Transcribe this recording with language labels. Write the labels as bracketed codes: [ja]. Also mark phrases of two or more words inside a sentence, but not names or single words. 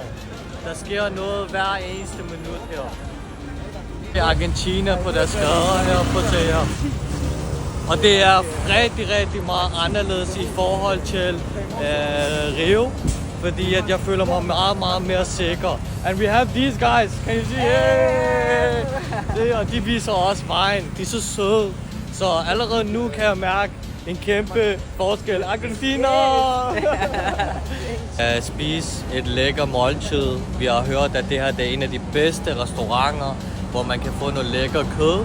[da] Der sker noget hver eneste minut her. I Argentina på deres gader her på her. Og det er rigtig meget anderledes i forhold til Rio. Fordi at jeg føler mig meget mere sikker. [en] And we have these guys, can you see? Yeah! [da] Og de viser også vejen, de er så søde. Så allerede nu kan jeg mærke en kæmpe forskel. Argentina! At spise et lækker måltid. Vi har hørt, at det her det er en af de bedste restauranter, hvor man kan få noget lækker kød.